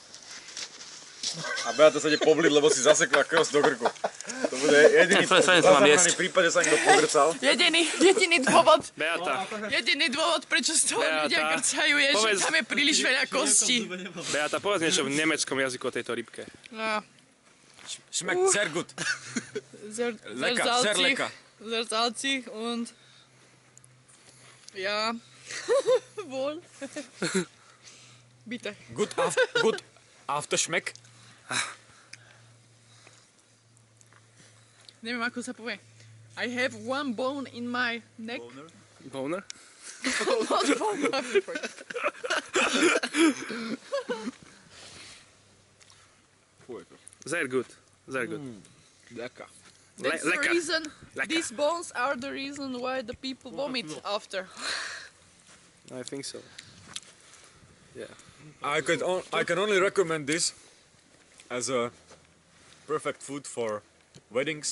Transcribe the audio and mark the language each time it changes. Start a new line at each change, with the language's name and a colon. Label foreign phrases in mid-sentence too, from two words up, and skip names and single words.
Slovak: A Beata sa ide pobliť, lebo si zasekla krst do krku. To bude jediný záznamný prípad, že sa niekto pogrcal. Jediný dôvod, Beata, prečo z toho ľudia Beata, grcajú, je, že povedz- tam je príliš veľa kostí. Beata, povedz niečo v nemeckom jazyku o tejto rybke. No.
German: Schmeckt sehr gut. Sehr, Lecker, sehr sehr salzig. lecker. Sehr salzig und ja, wohl. Bitte. Gut Afterschmeck.
Slovak: Neviem, ako sa povie.
English: I have one bone in my neck. Boner? Not bone.
German: Sehr gut. Sehr gut. Lecker.
English: That's the
German: Lecker.
English: reason.
German: Lecker.
English: These bones are the reason why the people vomit after. I think so. I can only recommend this as a perfect food for weddings,